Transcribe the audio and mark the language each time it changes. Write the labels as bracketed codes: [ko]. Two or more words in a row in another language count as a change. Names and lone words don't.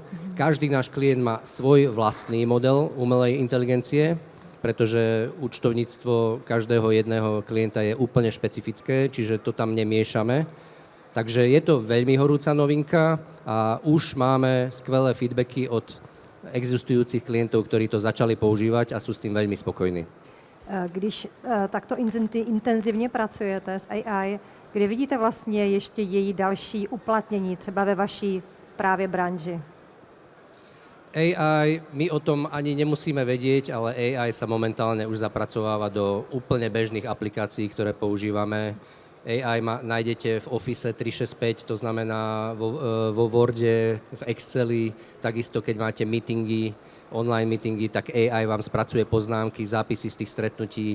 [sk] Každý náš klient má svoj vlastný model umelej inteligencie, pretože účtovníctvo každého jedného klienta je úplne špecifické, čiže to tam nemiešame. Takže je to veľmi horúca novinka a už máme skvelé feedbacky od existujúcich klientov, ktorí to začali používať a sú s tým veľmi spokojní. [cs] Když takto intenzivně pracujete s AI, kde vidíte vlastně ještě její další uplatnění, třeba ve vaší právě branži? [sk] AI, my o tom ani nemusíme vedieť, ale AI sa momentálne už zapracováva do úplne bežných aplikácií, ktoré používame. AI nájdete v Office 365, to znamená vo Worde, v Exceli, takisto keď máte meetingy, online meetingy, tak AI vám spracuje poznámky, zápisy z tých stretnutí.